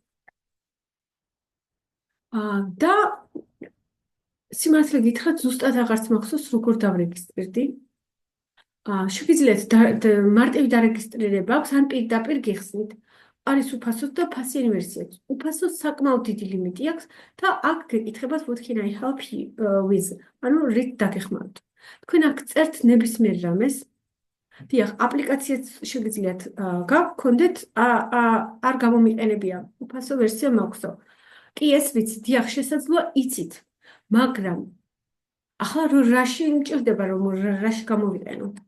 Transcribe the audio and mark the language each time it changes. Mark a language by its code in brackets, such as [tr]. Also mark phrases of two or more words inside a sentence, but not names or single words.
[ka] და სიმართლე გითხრათ, ზუსტად აღარც მახსოვს, როგორ დავრეგისტრირდი. შეგვიძლიათ მარტივი დარეგისტრირება აქვს, ან პირდაპირ გიხსნით. არის უფასო და ფასიანი ვერსიაც. უფასო საკმაოდ დიდი ლიმიტი აქვს და აქ გეკითხებას [en] what can I help you with? [ka] ანუ რით დაგეხმაროთ. თქვენ აქ წერთ ნებისმიერ რამეს დიახ, აპლიკაციაც შეგიძლიათ გქონდეთ, არ გამომიყენებია, უფასო ვერსია მაქვსო. კი, ეს ვიცი, დიახ, შესაძლოა იცით, მაგრამ ახლა რაში მჭირდება, რომ რაში გამოვიყენო?